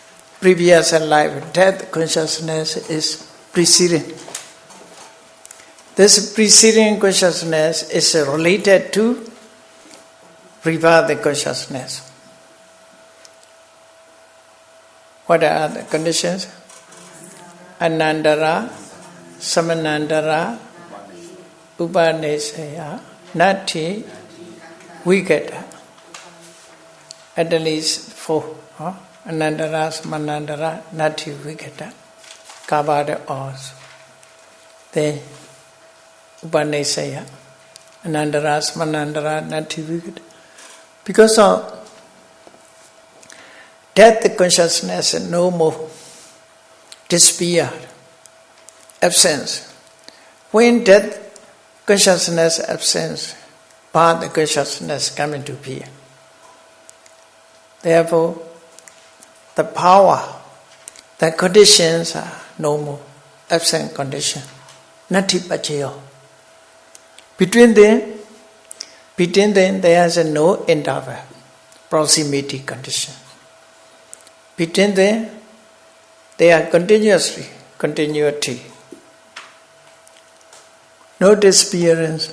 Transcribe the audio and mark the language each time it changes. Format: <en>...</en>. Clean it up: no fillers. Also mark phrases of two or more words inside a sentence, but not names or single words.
<en>Previous life, death consciousness is preceding. This preceding consciousness is related to rebirth consciousness. What are the conditions?</en> <pi>Anandara, Samanandara, Upanisaya, Nati, Vigata.</pi> <en>At least 4.</en> <pi>Anandara, Samanandara, Nati, Vigata.</pi> <en>Cover the O's.</en> <pi>Then Upanisaya, Anandara, Samanandara, Nati, Vigata.</pi> <en>Because of death consciousness, no more. Despair, absence. When death consciousness absence, birth consciousness come into being. Therefore, the power, the conditions are no more. Absent condition.</en> <pi>Nati pachayo.</pi> <en>Between them there is no interval. Proximity condition. Between them, they are continuity. No disappearance.</en>